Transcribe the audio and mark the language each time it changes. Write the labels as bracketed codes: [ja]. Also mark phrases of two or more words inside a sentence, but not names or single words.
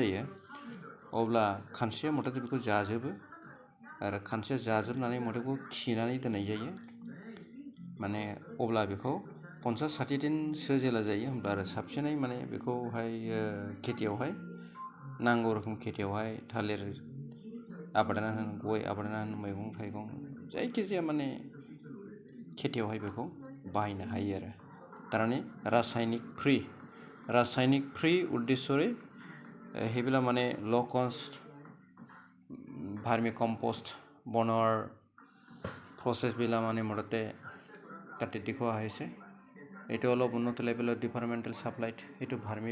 [brx] जायो अब्ला खानस्रिया मथाते बेखौ जाजोबो आरो खानस्रिया जाजोबनानै मथेखौ खिनानै दोननाय जायो माने अब्ला बेखौ 50-60 दिनसो जेला जायो होमब्ला आरो साबसिनै माने बेखौहाय खेथियावहाय नांगौ रोखोम खेथियावहाय थालिर आबादानो होन गय आबादानो होन मैगं थाइगं जायखिजाया माने खेथियावहाय बेखौ बाहायनो हायो आरो थारमाने रासायनिक फ्रि [as] ৰাসায়নিক ফ্ৰী উদ্দেশ্যৰে সেইবিলাক মানে [en] low cost vermi compost [as] বনোৱাৰ প্ৰচেছবিলাক মানে মুঠতে তাতে দেখুওৱা হৈছে এইটো অলপ উন্নত [en] level departmental supply [as] এইটো ভাৰ্মি